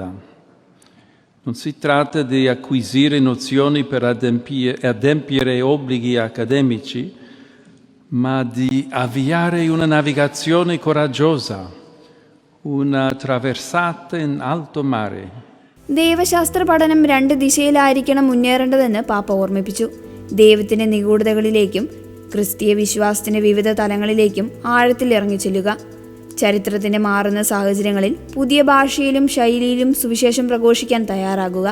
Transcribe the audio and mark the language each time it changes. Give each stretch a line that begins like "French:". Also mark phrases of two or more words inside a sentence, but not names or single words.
Italian: Non si tratta di acquisire nozioni per adempiere obblighi accademici, ma di avviare una navigazione coraggiosa, una traversata in alto mare.
Malayalam: ദൈവശാസ്ത്ര പഠനം 2 ദിശയിലായിരിക്കണം മുന്നേറേണ്ടതെന്ന് പാപ്പ ഓർമ്മിപ്പിച്ചു. ദൈവത്തിന്റെ നിഗൂഢതകളിലേക്കും ക്രിസ്തീയ വിശ്വാസത്തിന്റെ വിവിധ തലങ്ങളിലേക്കും ആഴത്തിൽ ഇറങ്ങിച്ചെല്ലുക. ചരിത്രത്തിന്റെ മാറുന്ന സാഹചര്യങ്ങളിൽ പുതിയ ഭാഷയിലും ശൈലിയിലും സുവിശേഷം പ്രഘോഷിക്കാൻ തയ്യാറാകുക.